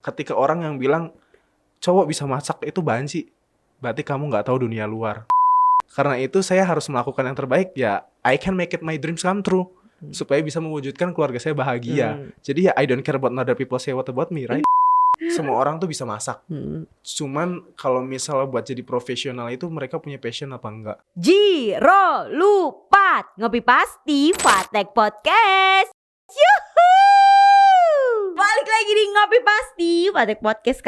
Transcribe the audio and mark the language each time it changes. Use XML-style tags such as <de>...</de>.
<id>ketika orang yang bilang cowok bisa masak itu banci, berarti kamu nggak tahu dunia luar. Karena itu saya harus melakukan yang terbaik ya.</id> <en>I can make it my dreams come true</en> <id>supaya bisa mewujudkan keluarga saya bahagia. Jadi ya</id> <en>I don't care about other people say what about me, right?</en> <id>Semua orang tuh bisa masak. Cuman kalau misalnya buat jadi profesional itu mereka punya passion apa enggak? Jiro Lupat Ngopi Pasti Fatek Podcast. Yuhuu! Balik lagi di Ngopi Pasti Fatek Podcast.</id>